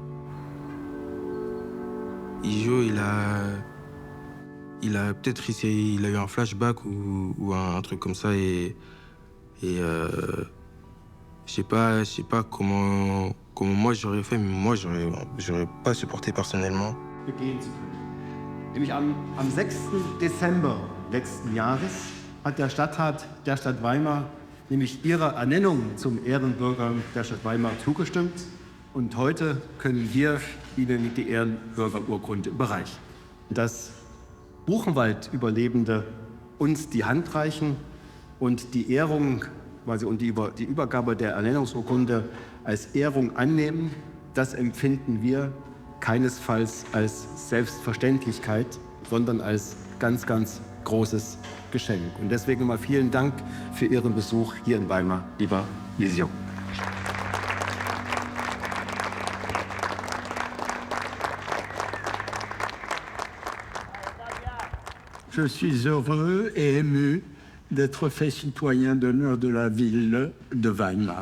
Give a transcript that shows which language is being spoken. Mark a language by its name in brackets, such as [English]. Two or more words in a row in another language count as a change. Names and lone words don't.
[French] Ijo, il a peut-être il a eu un flashback ou un truc comme ça et je sais pas comment moi j'aurais fait, mais moi j'aurais pas supporté personnellement. [German] begehen zu können. Nämlich am 6. Dezember letzten Jahres hat der Stadtrat der Stadt Weimar nämlich ihrer Ernennung zum Ehrenbürger der Stadt Weimar zugestimmt. Und heute können wir Ihnen die Ehrenbürgerurkunde überreichen. Dass Buchenwald-Überlebende uns die Hand reichen und die Ehrung quasi und die Übergabe der Ernennungsurkunde als Ehrung annehmen, das empfinden wir keinesfalls als Selbstverständlichkeit, sondern als ganz, ganz großes Geschenk. Und deswegen mal vielen Dank für Ihren Besuch hier in Weimar, lieber Ijo. [French] Je suis heureux et ému d'être fait citoyen d'honneur de la ville de Weimar.